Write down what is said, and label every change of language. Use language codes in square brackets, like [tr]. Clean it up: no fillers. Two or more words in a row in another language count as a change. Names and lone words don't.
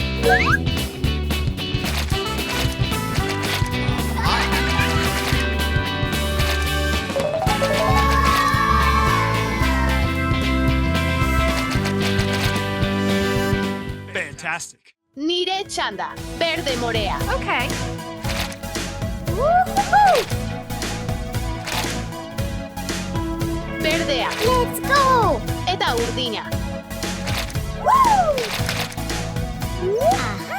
[en] Fantastic. [eu] Nire txanda, berde morea. [en] Okay. [eu] Berdea. [en] Let's go! [eu] Eta urdina. Aha!